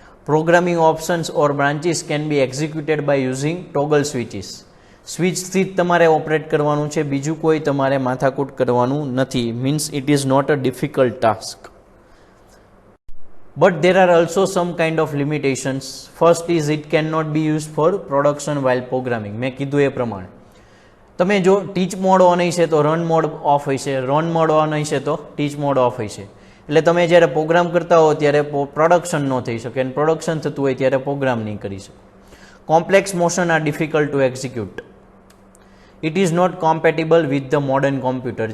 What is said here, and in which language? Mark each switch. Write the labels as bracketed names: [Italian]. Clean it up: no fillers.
[English] Programming options or branches can be executed by using toggle switches. [Gujarati] સ્વિચથી જ તમારે operate કરવાનું છે, બીજું કોઈ તમારે માથાકૂટ કરવાનું નથી. [English] Means it is not a difficult task. But there are also some kind of limitations. First is it cannot be used for production while programming. [Gujarati] મેં કીધું એ પ્રમાણે તમે જો ટીચ મોડ ઓન હશે તો રન મોડ ઓફ હશે, રન મોડ ઓન હશે તો ટીચ મોડ ઓફ હશે. એટલે તમે જ્યારે પ્રોગ્રામ કરતા હો ત્યારે પ્રોડક્શન ન થઈ શકે, અને પ્રોડક્શન થતું હોય ત્યારે પ્રોગ્રામ નહીં કરી શકો. [English] Complex motion are difficult to execute. It is not compatible with the modern computer.